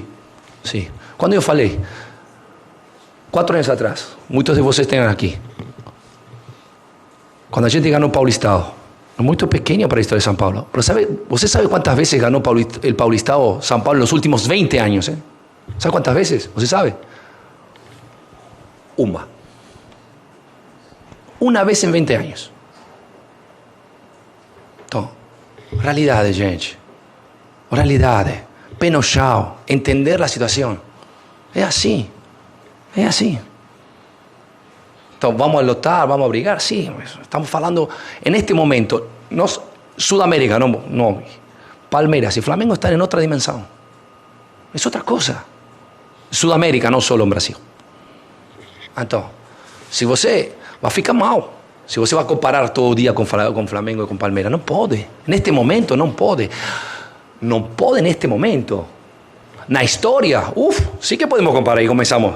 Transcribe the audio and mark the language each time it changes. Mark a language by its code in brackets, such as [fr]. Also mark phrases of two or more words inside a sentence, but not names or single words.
[pt] Quando eu falei, 4 anos atrás, muitos de vocês têm aqui, quando a gente ganhou o Paulistão, é muito pequeno para a história de São Paulo. Você sabe quantas vezes ganhou o Paulistão São Paulo nos últimos 20 anos? [es] ¿Sabe cuántas veces? [pt] ¿Você sabe? [es] Una vez en 20 años. [pt] Então, realidade, gente. Realidade. Pé no chão. Entender a situação. É assim. Então, vamos a lutar, vamos a brigar? Sí. Estamos falando, [es] en este momento, Sudamérica, no. Palmeiras y Flamengo están en otra dimensión. Es otra cosa. Sudamérica, [pt] não só no Brasil. Então, se você vai ficar mal, se você vai comparar todo dia com Flamengo e com Palmeiras, não pode. Neste momento, não pode. Não pode neste momento. Na história, sim que podemos comparar. Aí começamos.